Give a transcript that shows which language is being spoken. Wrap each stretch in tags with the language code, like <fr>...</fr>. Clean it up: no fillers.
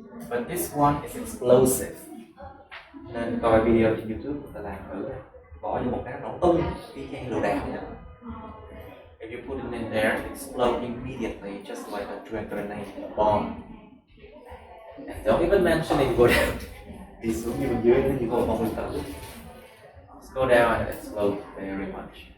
<en>But this one is explosive.</en> <vi>Nên coi video trên YouTube người ta làm thử, bỏ vô một cái nổ tung y chang lựu đạn vậy.</vi> <en>If you put it in there, it explodes immediately, just like a grenade bomb. And don't even mention it go down.</en> <vi>Đi xuống như bên dưới nó như có một bom nguyên tử.</vi> <en>Just go down and explode very much.</en>